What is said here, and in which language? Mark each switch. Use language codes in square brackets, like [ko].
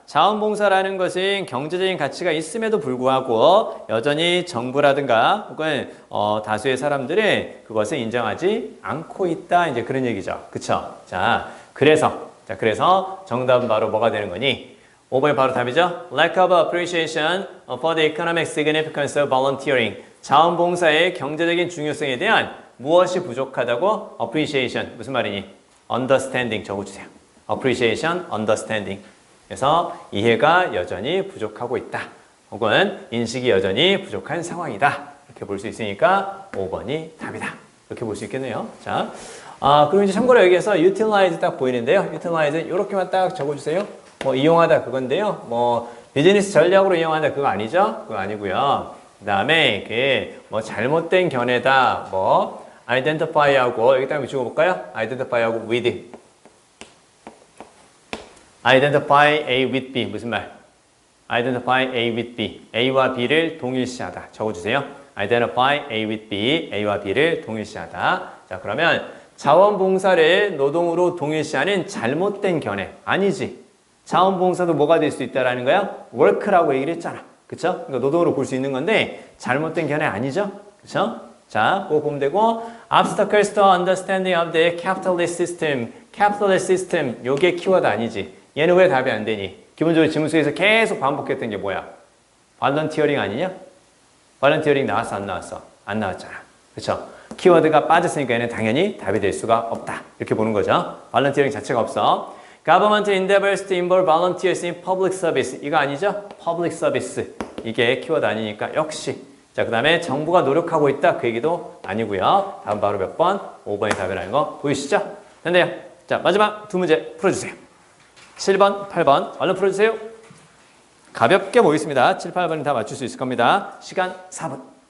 [ko] 자원봉사라는 것은 경제적인 가치가 있음에도 불구하고 여전히 정부라든가 혹은 다수의 사람들이 그것을 인정하지 않고 있다. 이제 그런 얘기죠. 그쵸? 자, 그래서 정답은 바로 뭐가 되는 거니? 5번이 바로 답이죠. [en] Lack of appreciation for the economic significance of volunteering. [ko] 자원봉사의 경제적인 중요성에 대한 무엇이 부족하다고? appreciation. 무슨 말이니? understanding 적어주세요. [en] appreciation, understanding. [ko] 그래서 이해가 여전히 부족하고 있다. 혹은 인식이 여전히 부족한 상황이다. 이렇게 볼 수 있으니까 5번이 답이다. 이렇게 볼 수 있겠네요. 자, 그리고 이제 참고로 여기에서 utilize 딱 보이는데요. utilize 이렇게만 딱 적어주세요. 뭐 이용하다 그건데요. 뭐 비즈니스 전략으로 이용하다 그거 아니죠? 그거 아니고요. 그 다음에 뭐 잘못된 견해다. 뭐 identify하고 여기다 한번 적어볼까요? identify하고 with. [en] identify A with B [ko] 무슨 말? [en] identify A with B. [ko] A와 B를 동일시하다. 적어주세요. [en] identify A with B. [ko] A와 B를 동일시하다. 자, 그러면 자원봉사를 노동으로 동일시하는 잘못된 견해 아니지. 자원봉사도 뭐가 될 수 있다라는 거야? work라고 얘기를 했잖아. 그쵸? 그러니까 노동으로 볼 수 있는 건데 잘못된 견해 아니죠? 그쵸? 자, 그거 보면 되고 [en] obstacles to understanding of the capitalist system. [ko] capitalist system 요게 키워드 아니지. 얘는 왜 답이 안 되니? 기본적으로 지문 속에서 계속 반복했던 게 뭐야? volunteering 아니냐? volunteering 나왔어 안 나왔어? 안 나왔잖아. 그쵸? 키워드가 빠졌으니까 얘는 당연히 답이 될 수가 없다. 이렇게 보는 거죠. volunteering 자체가 없어. [en] Government endeavors to involve volunteers in public service. [ko] 이거 아니죠? public service. 이게 키워드 아니니까 역시. 자, 그 다음에 정부가 노력하고 있다. 그 얘기도 아니고요. 다음 바로 몇 번? 5번이 답이라는 거 보이시죠? 됐네요. 자, 마지막 두 문제 풀어주세요. 7번, 8번. 얼른 풀어주세요. 가볍게 보겠습니다. 7, 8번은 다 맞출 수 있을 겁니다. 시간 4분.